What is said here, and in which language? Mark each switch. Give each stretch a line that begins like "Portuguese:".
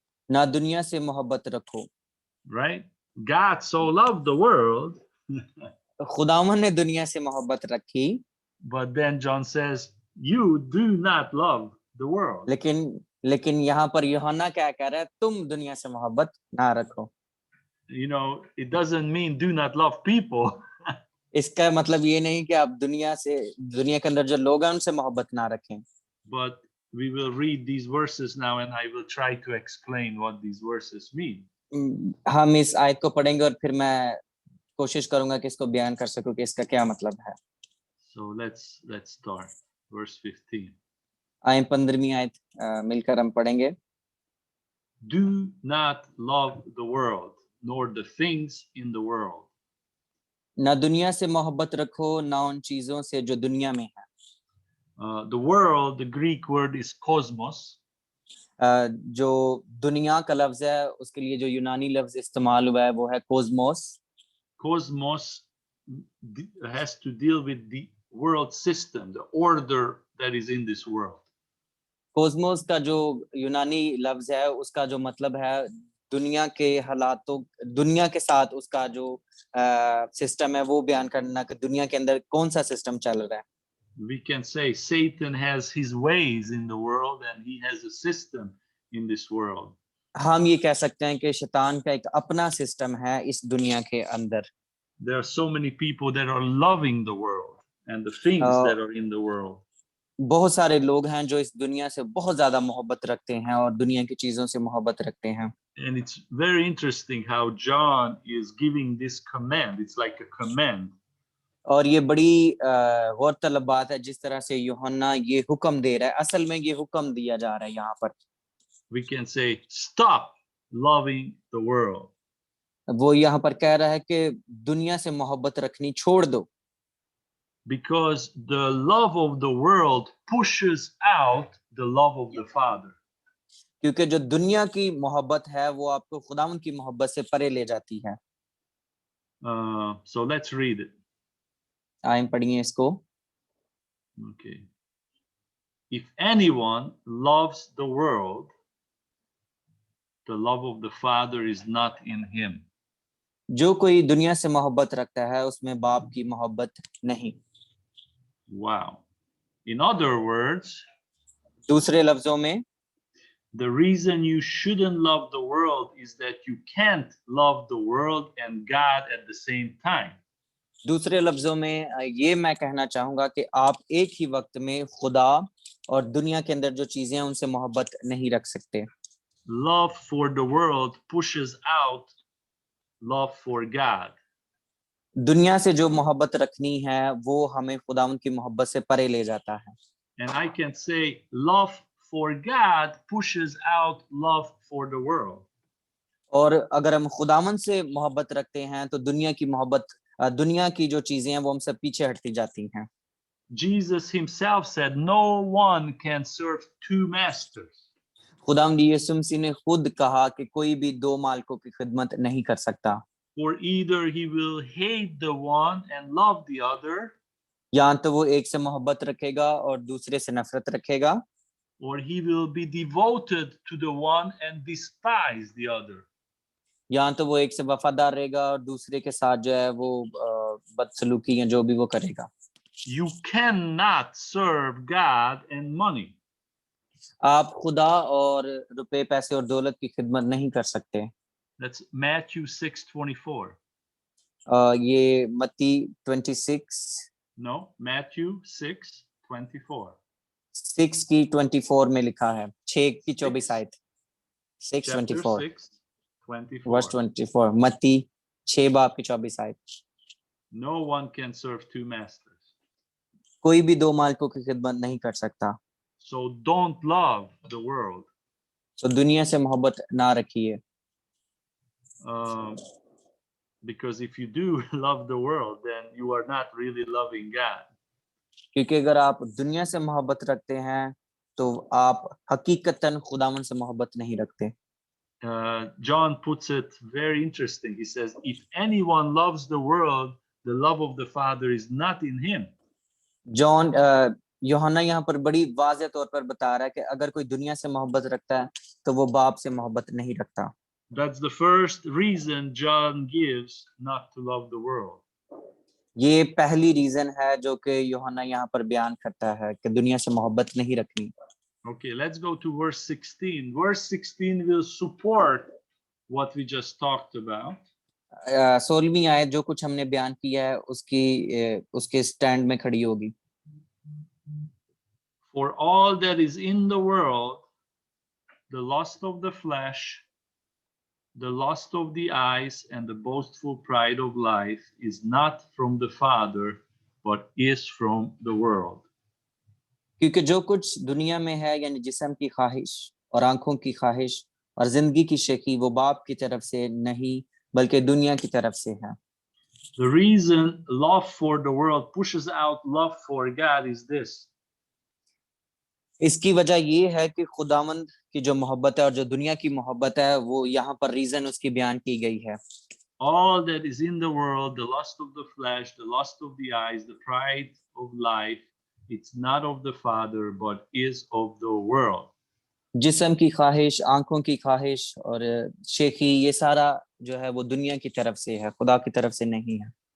Hindi: ना दुनिया से मोहब्बत रखो।
English: Right? God so loved the world.
Hindi: खुदावन ने दुनिया से मोहब्बत रखी।
English: But then John says, you do not love the world.
Hindi: लेकिन यहाँ पर यूहन्ना क्या कह रहा है, तुम दुनिया से मोहब्बत ना रखो।
English: You know, it doesn't mean do not love people.
Hindi: इसका मतलब ये नहीं कि आप दुनिया के अंदर जो लोग हैं उनसे मोहब्बत ना रखें।
English: But we will read these verses now and I will try to explain what these verses mean.
Hindi: हम इस आयत को पढ़ेंगे और फिर मैं कोशिश करूंगा कि इसको बयान कर सकूं कि इसका क्या मतलब है।
English: So let's start verse 15.
Hindi: आए 15वीं आयत मिलकर हम पढ़ेंगे।
English: Do not love the world nor the things in the world.
Hindi: ना दुनिया से मोहब्बत रखो, ना उन चीजों से जो दुनिया में है।
English: The world, the Greek word is cosmos.
Hindi: जो दुनिया का लफ्ज है उसके लिए जो यूनानी लफ्ज इस्तेमाल हुआ है वो है Cosmos.
English: Cosmos has to deal with the world system, the order that is in this world.
Hindi: Cosmos का जो यूनानी लफ्ज है उसका जो मतलब है दुनिया के हालातों, दुनिया के साथ उसका जो सिस्टम है वो बयान करना कि दुनिया के अंदर कौन सा सिस्टम चल रहा है।
English: We can say Satan has his ways in the world and he has a system in this world.
Hindi: हम ये कह सकते हैं कि शैतान का एक अपना सिस्टम है इस दुनिया के अंदर।
English: There are so many people that are loving the world and the things that are in the world.
Hindi: बहुत सारे लोग हैं जो इस दुनिया से बहुत ज्यादा मोहब्बत रखते हैं और दुनिया की चीजों से मोहब्बत रखते हैं।
English: And it's very interesting how John is giving this command. It's like a command.
Hindi: और ये बड़ी गौरतलब बात है जिस तरह से यूहन्ना ये हुक्म दे रहा है। असल में ये हुक्म दिया जा रहा है यहाँ पर।
English: We can say stop loving the world.
Hindi: वो यहाँ पर कह रहा है कि दुनिया से मोहब्बत रखनी छोड़ दो,
English: because the love of the world pushes out the love of the Father.
Hindi: क्योंकि जो दुनिया की मोहब्बत है वो आपको खुदावंद की मोहब्बत से परे ले जाती है।
English: So let's read it.
Hindi: आइए पढ़िए इसको।
English: Okay. If anyone loves the world, the love of the Father is not in him.
Hindi: जो कोई दुनिया से मोहब्बत रखता है उसमें बाप की मोहब्बत नहीं।
English: Wow. In other words,
Hindi: दूसरे लफ्जों में
English: the reason you shouldn't love the world is that you can't love the world and God at the same time.
Hindi: दूसरे लफ्जों में ये मैं कहना चाहूंगा कि आप एक ही वक्त में खुदा और दुनिया के अंदर जो चीजें हैं उनसे मोहब्बत नहीं रख सकते।
English: Love for the world pushes out love for God.
Hindi: दुनिया से जो मोहब्बत रखनी है वो हमें खुदावंद की मोहब्बत से परे ले जाता है।
English: And I can say love for God pushes out love for the world.
Hindi: और अगर हम खुदावंद से मोहब्बत रखते हैं तो दुनिया की मोहब्बत, दुनिया की जो चीजें हैं वो हमसे पीछे हटती जाती हैं।
English: Jesus himself said, no one can serve two masters.
Hindi: खुदावंद यीशु मसीह ने खुद कहा कि कोई भी दो मालिकों की खिदमत नहीं कर सकता।
English: For either he will hate the one and love the other,
Hindi: या तो वो एक से मोहब्बत रखेगा और दूसरे से नफरत रखेगा,
English: or he will be devoted to the one and despise the other.
Hindi: या तो वो एक से वफादार रहेगा और दूसरे के साथ जो है वो बदसलूकी या जो भी वो करेगा।
English: You cannot serve God and money.
Hindi: आप खुदा और रुपए पैसे और दौलत की खिदमत नहीं कर सकते।
English: That's Matthew 6:24.
Hindi: ये मत्ती 26
English: No, Matthew 6:24.
Hindi: 6 की 24 में लिखा है, 6 की 24 आयत,
English: Chapter 6:24 6:24.
Hindi: वर्स 24, मत्ती 6 बाब की 24 आयत।
English: No one can serve two masters.
Hindi: कोई भी दो मालिकों की खिदमत नहीं कर सकता।
English: So don't love the world.
Hindi: तो दुनिया से मोहब्बत ना रखिए।
English: Because if you do love the world, then you are not really loving God.
Hindi: क्योंकि अगर आप दुनिया से मोहब्बत रखते हैं तो आप हकीकतन खुदावंद से मोहब्बत नहीं रखते।
English: John puts it very interesting. He says, if anyone loves the world, the love of the Father is not in him.
Hindi: John यूहन्ना यहाँ पर बड़ी वाज़ेह तौर पर बता रहा है कि अगर कोई दुनिया से मोहब्बत रखता है तो वो बाप से मोहब्बत नहीं रखता।
English: That's the first reason John gives not to love the world.
Hindi: ये पहली रीजन है जो कि यूहन्ना यहाँ पर बयान करता है कि दुनिया से मोहब्बत नहीं रखनी।
English: Okay, let's go to verse 16. Verse 16 will support what we just talked about.
Hindi: 16वीं आयत जो कुछ हमने बयान किया है उसके स्टैंड में खड़ी होगी।
English: For all that is in the world, the lust of the flesh, the lust of the eyes, and the boastful pride of life is not from the Father, but is from the world.
Hindi: क्योंकि जो कुछ दुनिया में है यानी जिस्म की ख्वाहिश और आंखों की ख्वाहिश और जिंदगी की शेखी वो बाप की तरफ से नहीं बल्कि दुनिया की तरफ से है।
English: The reason love for the world pushes out love for God is this.
Hindi: इसकी वजह ये है कि खुदावंद की जो मोहब्बत है और जो दुनिया की मोहब्बत है वो यहाँ पर रीजन उसकी बयान की गई है।
English: All that is in the world, the lust of the flesh, the lust of the eyes, the pride of life, it's not of the Father, but is of the world.
Hindi: जिस्म की ख्वाहिश, आंखों की ख्वाहिश और शेखी ये सारा जो है वो दुनिया की तरफ से है, खुदा की तरफ से नहीं है।